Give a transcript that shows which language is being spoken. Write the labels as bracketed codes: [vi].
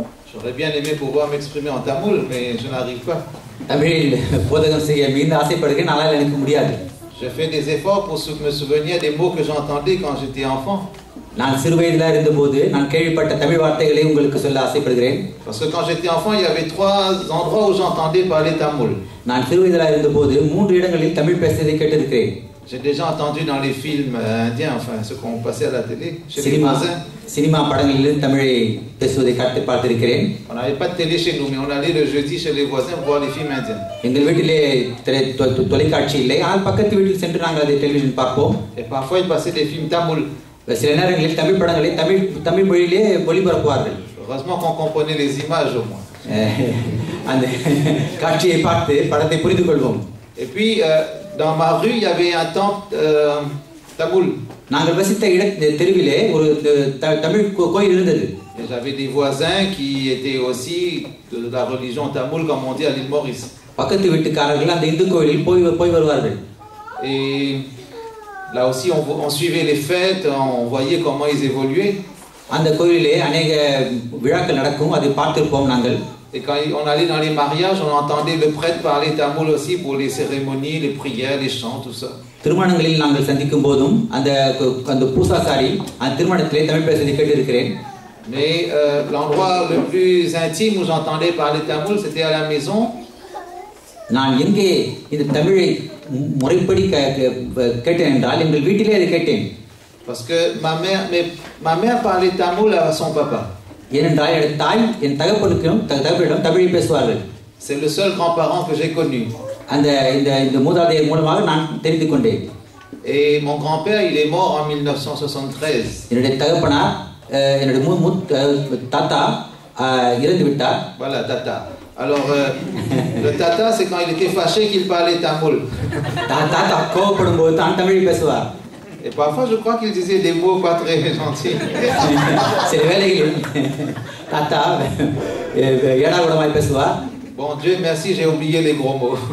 [fr] J'aurais bien aimé pouvoir m'exprimer en tamoul, mais je n'arrive pas. [ta] தமிழில் போதகம் செய்ய மிகுந்த ஆசைப்படுகிறேன், ஆனால் எனக்கு முடியாது. [fr] J'ai fait des efforts pour me souvenir des mots que j'entendais quand j'étais enfant. [ta] நான் சிறு வயதில் இருந்தபோது நான் கேள்விப்பட்ட தமிழ் வார்த்தைகளை உங்களுக்கு சொல்ல ஆசைப்படுகிறேன். [fr] Parce que quand j'étais enfant, il y avait 3 endroits où j'entendais parler tamoul. [ta] நான் சிறு வயதில் இருந்தபோது 3 இடங்களில் தமிழ் பேசுவதை கேட்டிருக்கிறேன். [fr] J'ai déjà entendu dans les films indiens, enfin ceux qu'on passait à la télé, chez les voisins. [ta] Cinema படங்களில் தமிழை பேசுவதை பார்த்திருக்கிறேன். [fr] On n'avait pas de télé chez nous, mais on allait le jeudi chez les voisins voir les films indiens. [ta] எங்கள் வீட்டிலே தொலைக்காட்சி இல்லை, ஆனால் பக்கத்து வீட்டில் சென்று நாங்கள் அதை டெலிவிஷன் பார்ப்போம். [fr] Et parfois ils passaient des films tamoul. [ta] சில நேரங்களில் தமிழ் படங்களை தமிழ் மொழியிலே ஒளிபரப்புவார்கள். [fr] Heureusement qu'on comprenait les images au moins. [ta] அந்த காட்சியை பார்த்து படத்தை புரிந்து கொள்வோம். [fr] Et puis dans ma rue, il y avait un temple tamoul. [ta] நாங்கள் வசித்த தெருவிலே ஒரு தமிழ் கோயில் இருந்தது. [fr] Et j'avais des voisins qui étaient aussi de la religion tamoul, comme on dit à l'île Maurice. [ta] பக்கத்து வீட்டுக்காரர்கள் அந்த இந்து கோயிலில் போய் வருவார்கள். [fr] Et là aussi on suivait les fêtes, on voyait comment ils évoluaient. [ta] அந்த கோயிலிலே [hi] अनेक [ta] விழாக்கள் நடக்கும், அதை பார்த்திருப்போம் நாங்கள். [fr] Et quand on allait dans les mariages, on entendait le prêtre parler tamoul aussi pour les cérémonies, les prières, les chants, tout ça. [ta] திருமணங்களில் நாங்கள் சந்திக்கும் போதும் அந்த பூசாசாரி அந்த திருமணத்திலே தமிழ் பேசுவதை கேட்டிருக்கிறேன். [fr] Mais l'endroit le plus intime où j'entendais parler tamoul, c'était à la maison. [ta] நான் எங்கே இந்த தமிழை முறைப்படி கேட்டேன் என்றால் எங்கள் வீட்டிலே அதை கேட்டேன். [fr] Parce que ma mère parlait tamoul à son papa. [ta] ஏனென்றால் என் தாய் என் தகப்பனிடம் தமிழை பேசுவார்கள். [fr] C'est le seul grand-parent que j'ai connu. [ta] அந்த இந்த மூதாதையர் மூலமாக நான் தெரிந்து கொண்டேன். [fr] Et mon grand-père, il est mort en 1973. [ta] என்னுடைய தகப்பனார் என்னுடைய தாத்தா இறந்து விட்டார். [fr] Voilà, tata. Alors le tata, c'est quand il était fâché qu'il parlait tamoul. [ta] தாத்தா கோபப்படும்போது தான் தமிழை பேசுவார். [fr] Et parfois je crois qu'il disait des mots pas très gentils. [ta] சில வேளைகளில் தாத்தா ஏடாகூடமாய் பேசுவார். [fr] Bon Dieu merci, j'ai oublié les gros mots.